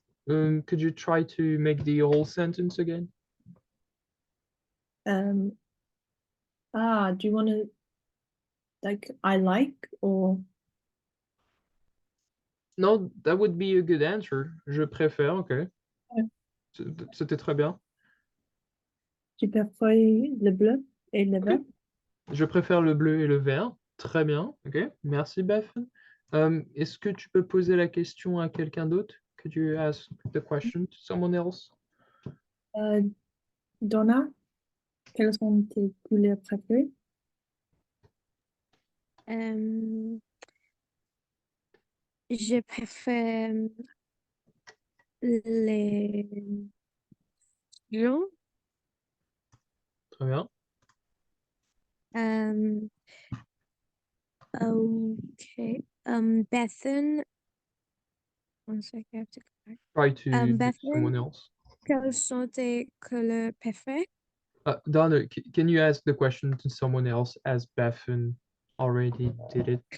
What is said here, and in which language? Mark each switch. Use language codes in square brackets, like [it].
[en] Could you try to make the whole sentence again? Do you want to like I like or No, that would be a good answer. [fr] Je préfère, ok. C'était très bien. tu préfères le bleu et le vert? Je préfère le bleu et le vert. Très bien, ok. Merci, Beth. Est-ce que tu peux poser la question à quelqu'un d'autre? [en] Could you ask the question to someone else? [fr] Donna, quelles sont tes couleurs préférées? Je préfère les jaune. Très bien. [en] Okay. Bethan. One second, I have to go back. Try to do Bethan, someone else. [fr] quelles sont tes couleurs préférées? [en] Donna, can you ask the question to someone else as Bethan already did it?